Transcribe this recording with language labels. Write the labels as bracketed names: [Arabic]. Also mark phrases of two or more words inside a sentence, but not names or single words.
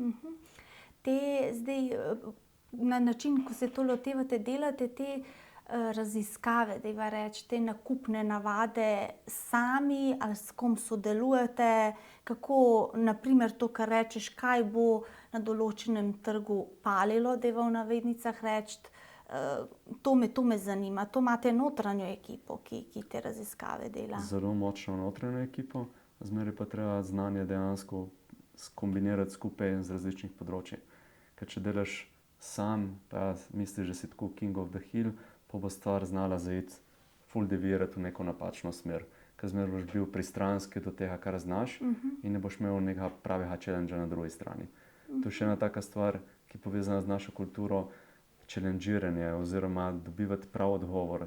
[Slovenian] Te zdaj, na način, ko se to lotevate, delate te raziskave, dajva reči, te nakupne navade sami ali s kom sodelujete, kako, na primer to, kar rečeš, kaj bo na določenem trgu palilo, dajva v navednicah reči, to me zanima. To imate notranjo ekipo, ki te raziskave dela. Zelo močno notranjo ekipo, zmeraj pa treba znanje dejansko skombinirati skupaj z različnih področij. Ker če delaš sam, pa misliš, da si tako [English] king of the hill, [Slovenian] pa bo stvar znala zaiti ful devirati v neko napačno smer. Ker zmeraj boš bil pristranski do tega, kar znaš, in ne boš imel nekega pravega challengea na drugi strani. To je še ena taka stvar, ki je povezana z našo kulturo, challengeiranje oziroma dobivati prav odgovor.